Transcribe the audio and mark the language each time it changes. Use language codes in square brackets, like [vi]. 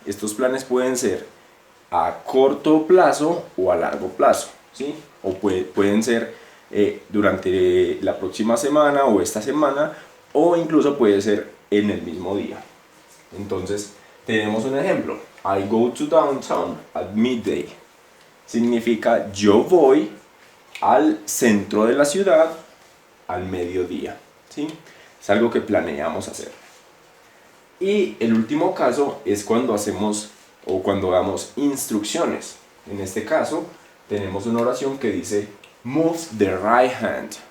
[es] Estos planes pueden ser a corto plazo o a largo plazo, ¿sí? O pueden ser durante la próxima semana o esta semana, o incluso puede ser en el mismo día. Entonces, tenemos un ejemplo. [en] I go to downtown at midday. [es] Significa yo voy al centro de la ciudad al mediodía, ¿sí? Es algo que planeamos hacer. Y el último caso es cuando hacemos o cuando damos instrucciones. En este caso tenemos una oración que dice [en] move the right hand.